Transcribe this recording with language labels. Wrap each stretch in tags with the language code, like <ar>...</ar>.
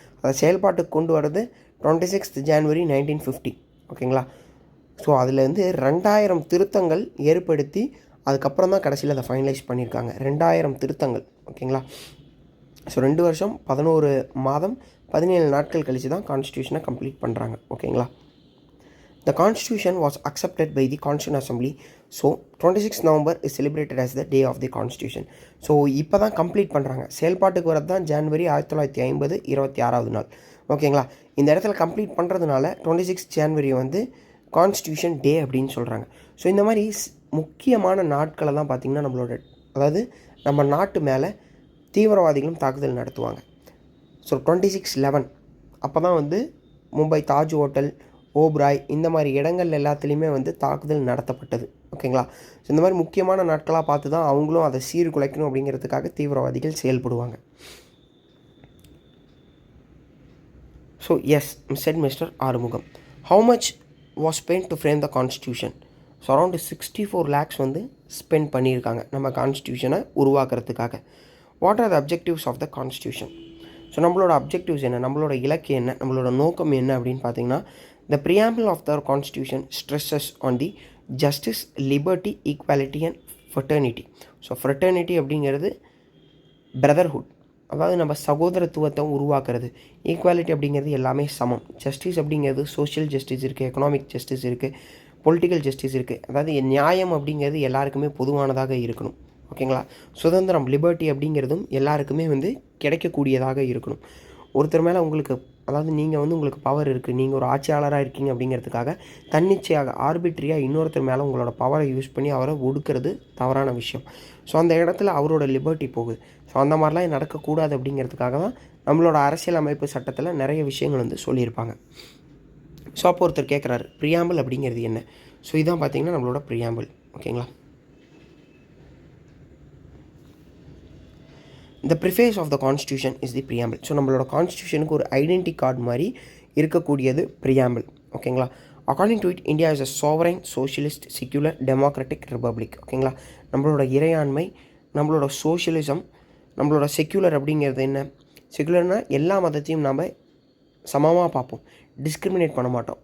<ta>அதை செயல்பாட்டுக்கு கொண்டு வரது 26th January 1950. ஓகேங்களா? ஸோ அதுலேருந்து 2000 திருத்தங்கள் ஏற்படுத்தி அதுக்கப்புறம் தான் கடைசியில் அதை ஃபைனலைஸ் பண்ணியிருக்காங்க. 2000 திருத்தங்கள். ஓகேங்களா? ஸோ 2 வருஷம் 11 மாதம் 17 நாட்கள் கழித்து தான் கான்ஸ்டியூஷனை கம்ப்ளீட் பண்ணுறாங்க. ஓகேங்களா?</ta> <en>The Constitution was accepted by the Constituent Assembly. So 26th November is celebrated as the day of the Constitution.</en> <ta>So இப்போ தான் கம்ப்ளீட் பண்ணுறாங்க. செயல்பாட்டுக்கு வரது தான் ஜனவரி 1950 26வது நாள். ஓகேங்களா? இந்த இடத்துல கம்ப்ளீட் பண்ணுறதுனால 26th January வந்து கான்ஸ்டியூஷன் டே அப்படின்னு சொல்கிறாங்க. ஸோ இந்த மாதிரி முக்கியமான நாட்களை தான் பார்த்திங்கன்னா நம்மளோட, அதாவது நம்ம நாட்டு மேலே தீவிரவாதிகளும் தாக்குதல் நடத்துவாங்க. ஸோ 26/11 அப்போ தான் வந்து மும்பை தாஜ் ஹோட்டல், ஓப்ராய், இந்த மாதிரி இடங்கள் எல்லாத்துலேயுமே வந்து தாக்குதல் நடத்தப்பட்டது. ஓகேங்களா? ஸோ இந்த மாதிரி முக்கியமான நாட்களாக பார்த்து தான் அவங்களும் அதை சீர்குலைக்கணும் அப்படிங்கிறதுக்காக தீவிரவாதிகள் செயல்படுவாங்க.</ta> <en>So as said Mr Arumugam, how much was spend to frame the constitution?</en> <ta>So around 64 lakhs வந்து ஸ்பெண்ட் பண்ணியிருக்காங்க நம்ம கான்ஸ்டியூஷனை உருவாக்குறதுக்காக.</ta> <en>What are the objectives of the constitution?</en> <ta>So நம்மளோட அப்ஜெக்டிவ்ஸ் என்ன, நம்மளோட இலக்கு என்ன, நம்மளோட நோக்கம் என்ன அப்படின்னு பார்த்தீங்கன்னா,</ta> <en>the preamble of the constitution stresses on the justice, liberty, equality and fraternity.</en> <ta>So fraternity அப்படிங்கிறது பிரதர்ஹுட், அதாவது நம்ம சகோதரத்துவத்தை உருவாக்குறது. ஈக்குவாலிட்டி அப்படிங்கிறது எல்லாமே சமம். ஜஸ்டிஸ் அப்படிங்கிறது சோஷியல் ஜஸ்டிஸ் இருக்குது, எக்கனாமிக் ஜஸ்டிஸ் இருக்குது, பொலிட்டிக்கல் ஜஸ்டிஸ் இருக்குது. அதாவது நியாயம் அப்படிங்கிறது எல்லாருக்குமே பொதுவானதாக இருக்கணும். ஓகேங்களா? சுதந்திரம், லிபர்ட்டி அப்படிங்கிறதும் எல்லாருக்குமே வந்து கிடைக்கக்கூடியதாக இருக்கணும். ஒருத்தர் மேலே உங்களுக்கு, அதாவது நீங்கள் வந்து உங்களுக்கு பவர் இருக்குது, நீங்கள் ஒரு ஆட்சியாளராக இருக்கீங்க அப்படிங்கிறதுக்காக தன்னிச்சையாக ஆர்பிட்ரியாக இன்னொருத்தர் மேலே உங்களோட பவரை யூஸ் பண்ணி அவரை ஒடுக்கிறது தவறான விஷயம். ஸோ அந்த இடத்துல அவரோட லிபர்ட்டி போகுது. ஸோ அந்த மாதிரிலாம் நடக்கக்கூடாது அப்படிங்கிறதுக்காக தான் நம்மளோட அரசியல் அமைப்பு சட்டத்தில் நிறைய விஷயங்கள் வந்து சொல்லியிருப்பாங்க. ஸோ அப்போ ஒருத்தர் கேட்குறாரு, ப்ரியாம்பிள் அப்படிங்கிறது என்ன? ஸோ இதான் பார்த்தீங்கன்னா நம்மளோட ப்ரியாம்பிள். ஓகேங்களா?</ta> <en>The preface of the constitution is the preamble.</en> <ta>So நம்மளோட கான்ஸ்டியூஷனுக்கு ஒரு ஐடென்டி கார்டு மாதிரி இருக்கக்கூடியது preamble. ஓகேங்களா?</ta> <en>According to it, India is a sovereign, socialist, secular, democratic republic. ஓகேங்களா?</en> <ta>நம்மளோட இறையாண்மை, நம்மளோட சோஷியலிசம், நம்மளோட செக்யூலர் அப்படிங்கிறது என்ன? செக்யூலர்னால் எல்லா மதத்தையும் நாம் சமமாக பார்ப்போம், டிஸ்கிரிமினேட் பண்ண மாட்டோம்.</ta>